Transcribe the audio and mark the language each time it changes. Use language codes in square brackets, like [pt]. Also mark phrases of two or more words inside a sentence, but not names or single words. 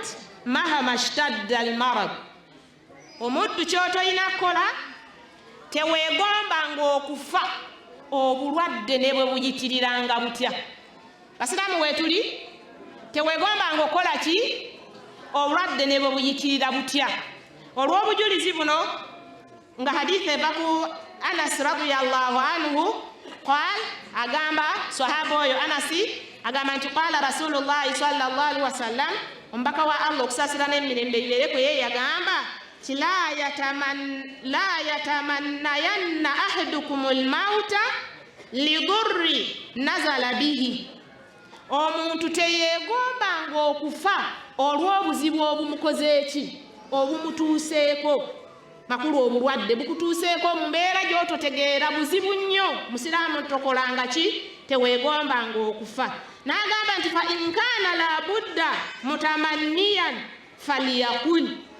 [ar] مهما اشتد المرض [lg] omuddu ky'otolina kukola teweegomba ng'okufa obulwadde ne bwe buyitiriranga butya basiraamu weetuli teweegomba ng'okola ki obulwadde ne bwe buyitirira butya olw'obujulizi buno nga hadithi eva [ar] ku Anas رضي الله عنه قال [lg] agamba sahaba oyo Anasi agamba nti [ar] قال رسول الله صلى الله عليه [lg] wasallam omubaka wa Allah okusaasira n'emirembe bibeereko ye yagamba ti la [ar] يتمنين أحدكم الموت لضر نزل به [lg] omuntu teyeegomba ng'okufa olw'obuzibu obumukoze eki obumutuuseeko makulu obulwadde bukutuuseeko mu mbeera gy'ototegeera buzibu nnyo musiraamu tokolanga ki teweegomba ng'okufa n'agamba nti [ar] فإن كان لا بد متمنيا فليقل